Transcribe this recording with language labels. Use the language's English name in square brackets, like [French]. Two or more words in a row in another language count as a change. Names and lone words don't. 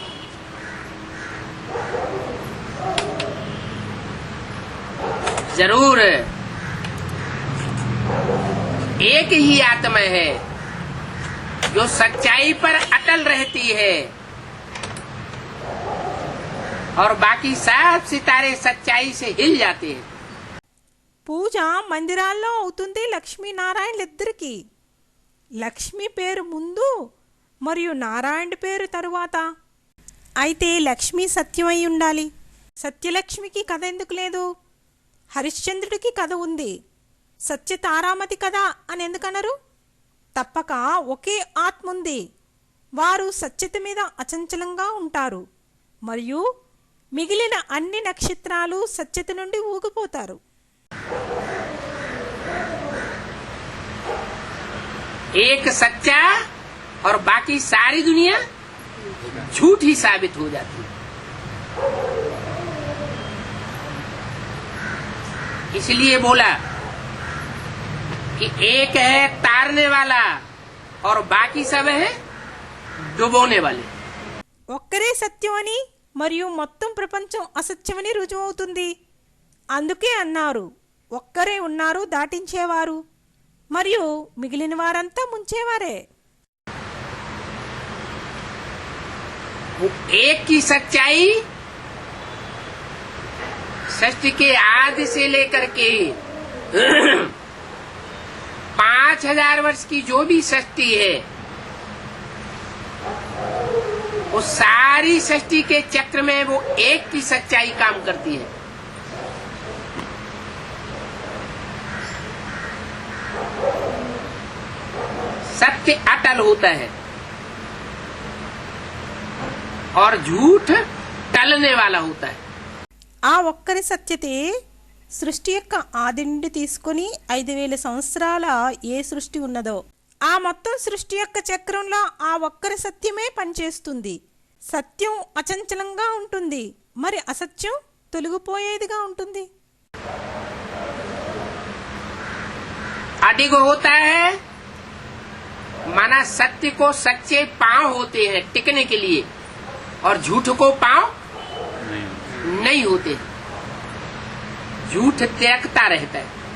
[Hindi] जरूर एक ही आत्मा है जो सच्चाई पर अटल रहती है, और बाकी सब सितारे सच्चाई से हिल जाते हैं. [Telugu] పూజ మందిరాల్లో అవుతుంది లక్ష్మీనారాయణలిద్దరికీ. లక్ష్మి పేరు ముందు మరియు నారాయణ పేరు తరువాత. అయితే లక్ష్మి సత్యమై ఉండాలి. సత్యలక్ష్మికి కథ ఎందుకు లేదు? హరిశ్చంద్రుడికి కథ ఉంది, సత్య తారామతి కథ అని ఎందుకనరు? తప్పక ఒకే ఆత్మ ఉంది. వారు సత్యత మీద అచంచలంగా ఉంటారు, మరియు మిగిలిన అన్ని నక్షత్రాలు సత్యత నుండి ఊగిపోతారు. [Hindi] एक सच्चा और बाकी सारी दुनिया झूठी साबित हो जाती है. इसलिए बोला कि एक है तारने वाला और बाकी सब है डुबोने वाले. [Telugu] ఒక్కరే సత్యం అని మరియు మొత్తం ప్రపంచం అసత్యమని రుజువవుతుంది. అందుకే అన్నారు ఒక్కరే ఉన్నారు దాటించేవారు, మరియు మిగిలిన వారంతా ముంచేవారే. [Hindi] एक की सच्चाई सृष्टि के आदि से लेकर के 5,000 वर्ष की जो भी सृष्टि है, वो सारी सृष्टि के चक्र में वो एक की सच्चाई काम करती है। सत्य अटल होता है और झूठ टलने वाला होता है। [Telugu] ఆ ఒక్కరి సత్యతే సృష్టి యొక్క ఆది నుండి తీసుకొని 5000 సంవత్సరాల ఏ సృష్టి ఉన్నదో ఆ మొత్తం సృష్టి యొక్క చక్రంలో ఆ ఒక్కరి సత్యమే పనిచేస్తుంది. సత్యం అచంచలంగా ఉంటుంది, మరి అసత్యం తొలగిపోయేదిగా ఉంటుంది. [Hindi] अडिग होता है माना सत्य को सच्चे पांव होते हैं टिकने के लिए और झूठ को पांव नहीं होते। झूठ त्यागता रहता है।